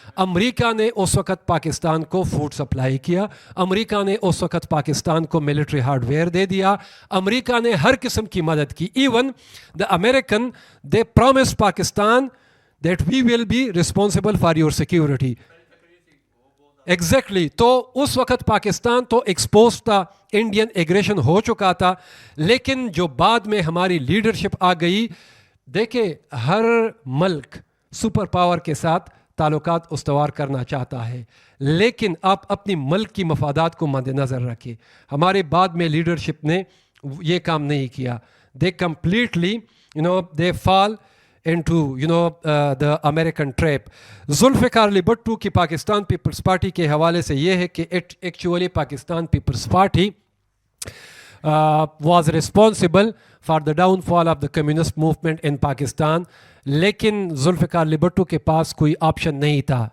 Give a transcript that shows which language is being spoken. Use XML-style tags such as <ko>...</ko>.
<ur>امریکہ نے اس وقت پاکستان کو فوڈ سپلائی کیا, امریکہ نے اس وقت پاکستان کو ملٹری ہارڈ ویئر دے دیا, امریکہ نے ہر قسم کی مدد کی.</ur> <en>Even the American they promised Pakistan that we will be responsible for your security. Exactly.</en> <ur>تو اس وقت پاکستان تو ایکسپوز تھا, انڈین ایگریشن ہو چکا تھا, لیکن جو بعد میں ہماری لیڈرشپ آ گئی, دیکھیں ہر ملک سپر پاور کے ساتھ تعلقات استوار کرنا چاہتا ہے، لیکن آپ اپنی ملک کی مفادات کو مد نظر رکھیں. ہمارے بعد میں لیڈرشپ نے یہ کام نہیں کیا.</ur> <en>They completely they fall into the American trap.</en> <ur>Zulfiqar Ali Bhutto کی پاکستان پیپلز پارٹی کے حوالے سے یہ ہے کہ actually Pakistan Peoples party</ur> <en>was responsible for the downfall of the communist movement in Pakistan.</en> <ur>لیکن ذوالفقار علی بھٹو کے پاس کوئی آپشن نہیں تھا.</ur>